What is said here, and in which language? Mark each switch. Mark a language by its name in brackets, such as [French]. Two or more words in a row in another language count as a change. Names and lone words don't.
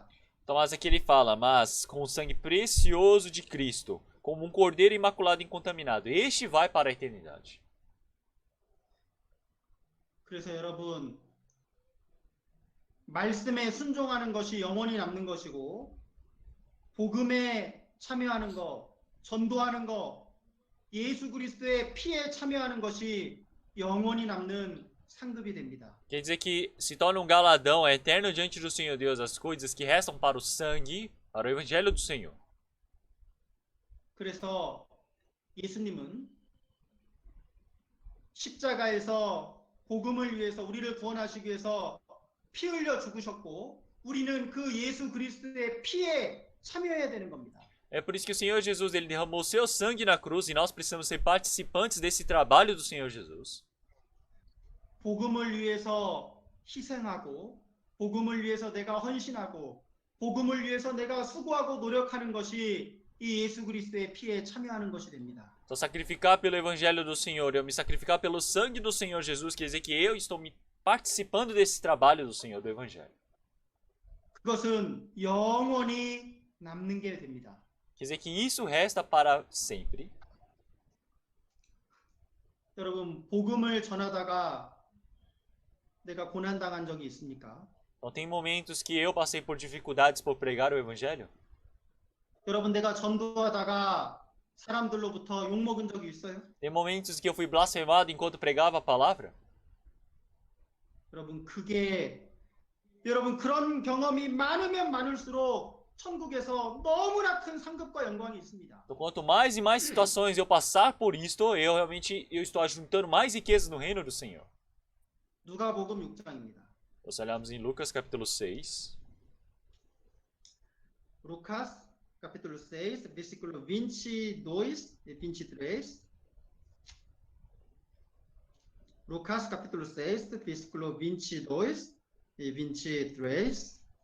[Portuguese] Então, mas aqui ele fala, mas com o sangue precioso de Cristo, como um cordeiro imaculado e incontaminado, este vai para a eternidade. [Korean] 그래서 여러분, 말씀에 순종하는 것이 영원히 남는 것이고, 복음에 참여하는 것, 전도하는 것, 예수 그리스도의 피에 참여하는 것이 영원히 남는 상급이 됩니다. [Portuguese] Quer dizer que se torna um galadão eterno diante do Senhor Deus as coisas que restam para o sangue, para o evangelho do Senhor. [Korean] 그래서 예수님은 십자가에서 복음을 위해서 우리를 구원하시기 위해서 피 흘려 죽으셨고 우리는 그 예수 그리스도의 피에 참여해야 되는 겁니다. [Portuguese] É por isso que o Senhor Jesus ele derramou seu sangue na cruz e nós precisamos ser participantes desse trabalho do Senhor Jesus. [Korean] 복음을 위해서 희생하고 복음을 위해서 내가 헌신하고 복음을 위해서 내가 수고하고 노력하는 것이 이 예수 그리스도의 피에 참여하는 것이 됩니다. [Portuguese] Então sacrificar pelo evangelho do Senhor, eu me sacrificar pelo sangue do Senhor Jesus, quer dizer que eu estou me participando desse trabalho do Senhor, do evangelho. [Korean] 그것은 영원히 남는 게 됩니다. [Portuguese] Quer dizer que isso resta para sempre. [Korean] 여러분 복음을 전하다가 내가 고난 당한 적이 있습니까? [Portuguese] Então tem momentos que eu passei por dificuldades por pregar o evangelho. [Korean] 여러분 내가 전도하다가 사람들로부터 욕 먹은 적이 있어요? [Portuguese] Tem momentos que eu fui blasfemado enquanto pregava a palavra. [Korean] 여러분 여러분 그런 경험이 많으면 많을수록 천국에서 너무나 큰 상급과 영광이 있습니다. [Portuguese] Então quanto mais e mais situações eu passar por isto, eu estou ajuntando mais riquezas no reino do Senhor. [Korean] 누가복음 6장입니다. [Portuguese] Nós olhamos em Lucas capítulo 6. Lucas capítulo 6, versículo 22 e 23. Lucas capítulo 6, versículo 22 e 23.